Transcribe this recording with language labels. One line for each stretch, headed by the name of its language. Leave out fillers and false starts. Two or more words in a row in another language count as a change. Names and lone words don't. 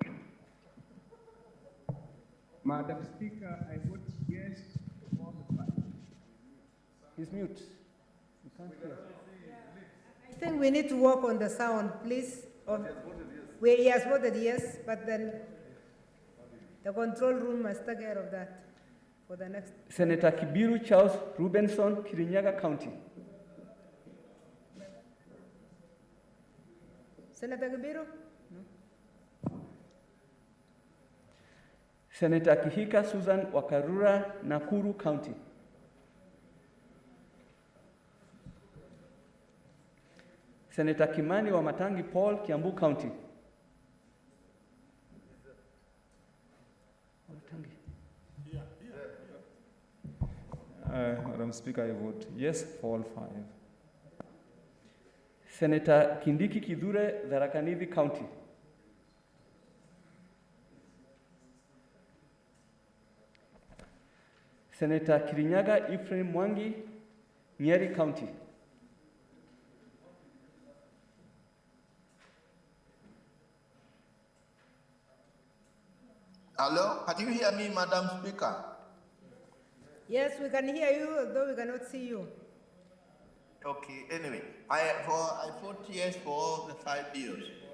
English: Madam Speaker, I vote yes for all the 5. He's mute. You can't hear. I think we need to work on the sound, please. He has voted yes, but then the control room must take care of that for the next. Senator Kibiru Charles Rubenson, Kirinyaga County. Senator Kibiru? Senator Kihika Susan Wakarura, Nakuru County. Senator Kimani Wamatangi Paul, Kiambu County. Madam Speaker, I vote yes for all 5. Senator Kindiki Kidure, Tharaka Nithi County. Senator Kirinyaga Ephraim Mwangi, Nyeri County. Hello, can you hear me, Madam Speaker? Yes, we can hear you, although we cannot see you. Okay, anyway, I vote yes for all the 5 bills.